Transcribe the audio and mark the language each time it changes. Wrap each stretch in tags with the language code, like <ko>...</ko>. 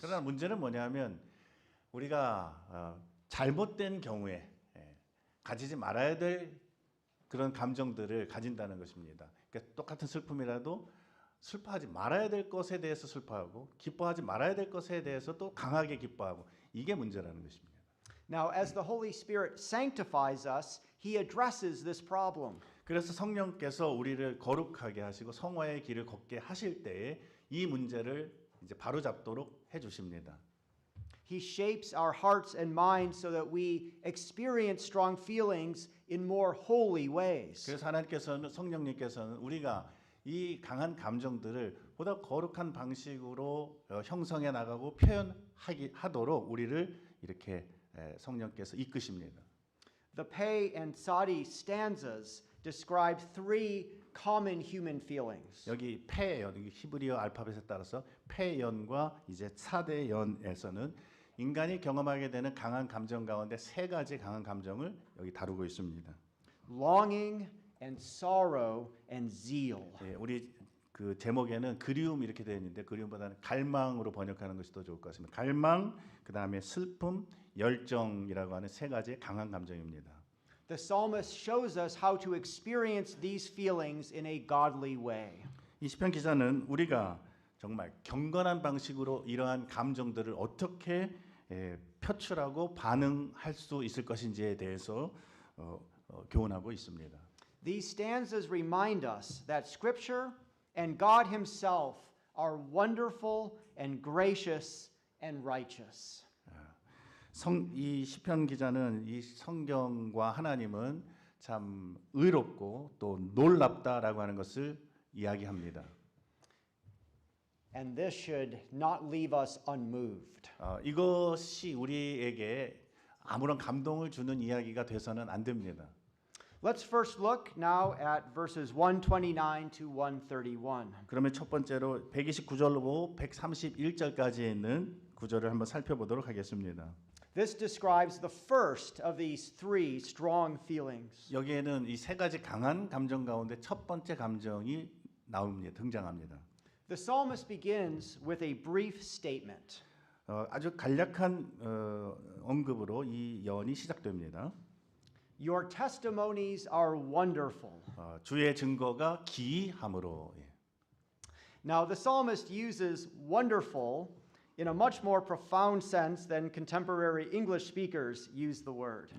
<ko>그러나 문제는 뭐냐면 우리가 잘못된 경우에 가지지 말아야 될 그런 감정들을 가진다는 것입니다. 그러니까 똑같은 슬픔이라도 슬퍼하지 말아야 될 것에 대해서 슬퍼하고 기뻐하지 말아야 될 것에 대해서 또 강하게 기뻐하고 이게 문제라는 것입니다.</ko> <en>Now, as the Holy Spirit sanctifies us, He addresses this problem.</en> <ko>그래서 성령께서 우리를 거룩하게 하시고 성화의 길을 걷게 하실 때에 이 문제를 이제 바로잡도록 해 주십니다.</ko> <en>He shapes our hearts and minds so that we experience strong feelings in more holy ways.</en> <ko>그래서 하나님께서는 성령님께서는 우리가 이 강한 감정들을 보다 거룩한 방식으로 형성해 나가고 표현하도록 우리를 이렇게 성령께서 이끄십니다.</ko> <en>The Pe and Sadi stanzas describe three common human feelings.</en> <ko>여기 폐연, 히브리어 알파벳에 따라서 폐연과 이제 차대연에서는 인간이 경험하게 되는 강한 감정 가운데 세 가지 강한 감정을 여기 다루고 있습니다.</ko> <en>Longing and sorrow and zeal.</en> <ko>예, 우리 그 제목에는 그리움 이렇게 되어 있는데 그리움보다는 갈망으로 번역하는 것이 더 좋을 것 같습니다. 갈망, 그 다음에 슬픔, 열정이라고 하는 세 가지의 강한 감정입니다.</ko> <en>The psalmist shows us how to experience these feelings in a godly way.</en> <ko>이 시편 기자는 우리가 정말 경건한 방식으로 이러한 감정들을 어떻게 표출하고 반응할 수 있을 것인지에 대해서 교훈하고 있습니다.</ko> <en>These stanzas remind us that Scripture and God Himself are wonderful and gracious and righteous.</en> <ko>이 시편 기자는 이 성경과 하나님은 참 의롭고 또 놀랍다라고 하는 것을 이야기합니다.</ko> <en>And this should not leave us unmoved.</en> <ko>이것이 우리에게 아무런 감동을 주는 이야기가 돼서는 안 됩니다.</ko> <en>Let's first look now at verses 129 to 131.</en> <ko>그러면 첫 번째로 129절로 131절까지에 있는 구절을 한번 살펴보도록 하겠습니다.</ko> <en>This describes the first of these three strong feelings.</en> <ko>여기에는 이 세 가지 강한 감정 가운데 첫 번째 감정이 등장합니다.</ko> <en>The psalmist begins with a brief statement.</en> <ko>아주 간략한 언급으로 이 예언이 시작됩니다.</ko> <en>Your testimonies are wonderful.</en> <ko>주의 증거가 기이함으로.</ko> <en>Now, the psalmist uses wonderful in a much more profound sense than contemporary English speakers use the word.</en>